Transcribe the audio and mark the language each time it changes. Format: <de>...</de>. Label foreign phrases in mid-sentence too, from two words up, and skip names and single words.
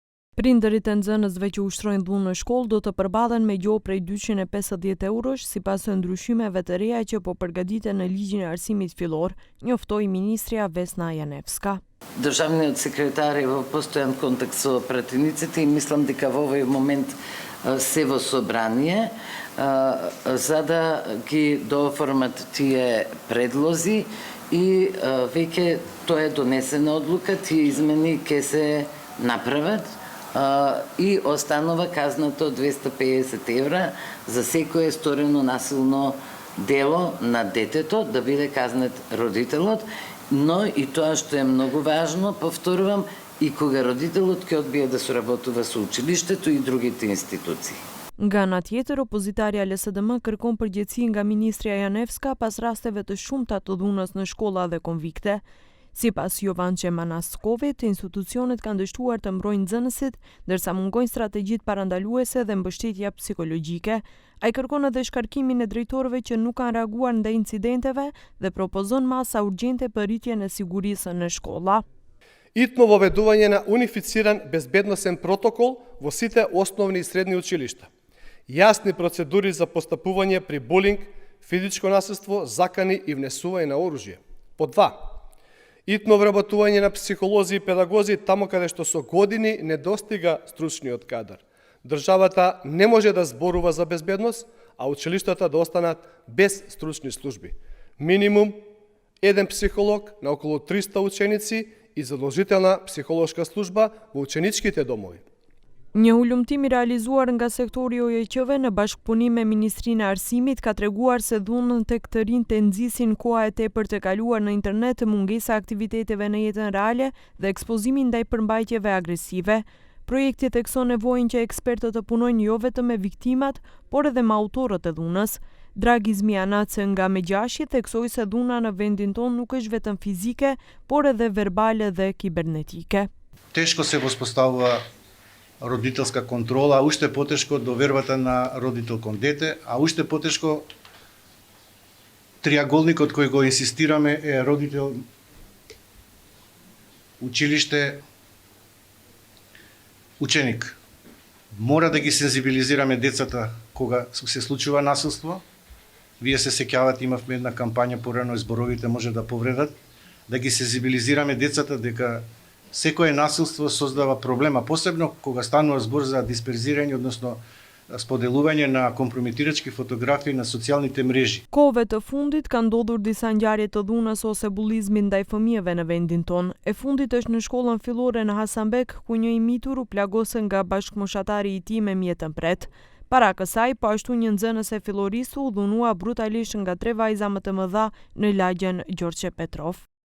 <sq>Prindërit e nxënësve që ushtrojnë dhunë në shkollë do të përballen me gjohë prej 250 eurosh sipas ndryshimeve të reja që po përgatiten në ligjin e arsimit fillor, njoftoi ministrja Vesna Janevska.</sq> <mk>Државниот секретар е во постојан контакт со пратениците и мислам дека во овој момент се во собрание за да ги дооформат тие предлози и веќе тоа е донесена одлука, тие измени ќе се направат и останува казната од 250 евра за секое сторено насилно дело на детето, да биде казнет родителот, но и тоа што е многу важно, повторувам, и кога родителот ќе одбие да соработува со училиштето и другите институции.</mk> <sq>Nga ana tjetër, opozitaria LSDM kërkon përgjegjësi nga ministrja Janevska pas rasteve të shumta të dhunës në shkolla dhe konvikte. Sipas Jovançe Manaskovit, institucionet kanë dështuar të mbrojnë nxënësit, ndërsa mungojnë strategjitë parandaluese dhe mbështetja psikologjike. Ai kërkon edhe shkarkimin e drejtorëve që nuk kanë reaguar ndaj incidenteve dhe propozon masa urgjente për rritjen e sigurisë në shkolla.</sq> <mk>Итно воведување на унифициран безбедносен протокол во сите основни и средни училишта. Јасни процедури за постапување при булинг, физичко насилство, закани и внесување на оружје. По 2. Итно вработување на психолози и педагози таму каде што со години не достига стручниот кадар. Државата не може да зборува за безбедност, а училиштата да останат без стручни служби. Минимум еден психолог на околу 300 ученици и задолжителна психолошка служба во ученичките домови.</mk> <sq>Një ulumtim i realizuar nga sektori OJQ-ve në bashkëpunim me Ministrinë e Arsimit ka treguar se dhunën tek të rinjtë të nxisin koha e tepër të kaluar në internet, mungesa aktiviteteve në jetën reale dhe ekspozimi ndaj përmbajtjeve agresive. Projekti thekson nevojën që ekspertët të punojnë jo vetëm me viktimat, por edhe me autorët e dhunës. Dragi Zmianace nga Megjashji theksoi se dhuna në vendin tonë nuk është vetëm fizike, por edhe verbale dhe kibernetike.</sq> <mk>Тешко се воспоставува родителска контрола, а уште потешко довербата на родител кон дете, а уште потешко триаголникот кој го инсистираме е родител, училиште, ученик. Мора да ги сензибилизираме децата кога се случува насилство. Вие се сеќавате, имавме една кампања порано, зборовите може да повредат, да ги сензибилизираме децата дека секое насилство создава проблема, посебно кога станува збор за дисперзирање, односно споделување на компрометирачки фотографии на социјалните мрежи.</mk> <sq>Kohëve të fundit kanë ndodhur disa ngjarje të dhunës ose bullizmi ndaj fëmijëve në vendin tonë. E fundit është në shkollën fillore në Hasanbek, ku një i mitur u plagosën nga bashkëmoshatari i tij me mjetën pret. Para kësaj, po ashtu një nxënëse fillorisë u dhunua brutalisht nga 3 vajza më të mëdha në lagjen Gjorgje Petrov.</sq>